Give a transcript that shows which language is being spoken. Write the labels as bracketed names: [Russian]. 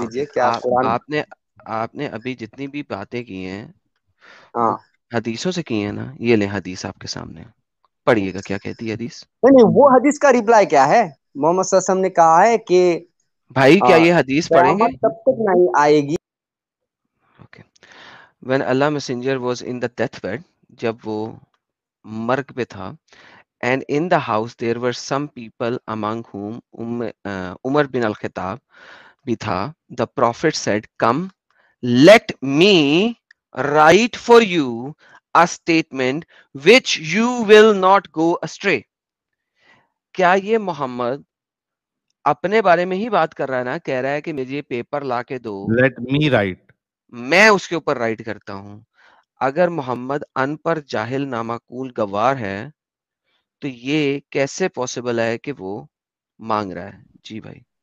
[Urdu] دیجئے. کیا قرآن؟ آپ نے ابھی جتنی بھی باتیں کی ہیں ہاں حدیثوں سے کی ہیں نا, یہ لیں حدیث آپ کے سامنے, پڑھیے گا کیا کہتی ہے حدیث. نہیں, وہ حدیث کا ریپلائی کیا ہے؟ محمد صلی اللہ علیہ وسلم نے کہا ہے کہ بھائی کیا یہ حدیث پڑھیں گے؟ قیامت تب تک نہیں آئے گی. [English] okay, when Allah messenger was in the death bed, [Urdu] جب وہ مرگ پہ تھا, [English] and in the house there were some people among whom Umar bin al-Khattab بھی تھا. The prophet said, come, let me write for you a statement which you will not go astray. [Urdu] کیا یہ محمد اپنے بارے میں ہی بات کر رہا ہے نا, کہہ رہا ہے کہ مجھے پیپر لا کے دو, [English] let me write, [Urdu] میں اس کے اوپر رائٹ کرتا ہوں. اگر محمد ان پر جاہل نامعقول گوار ہے تو یہ کیسے پاسبل ہے کہ وہ مانگ رہا ہے؟ جی بھائی.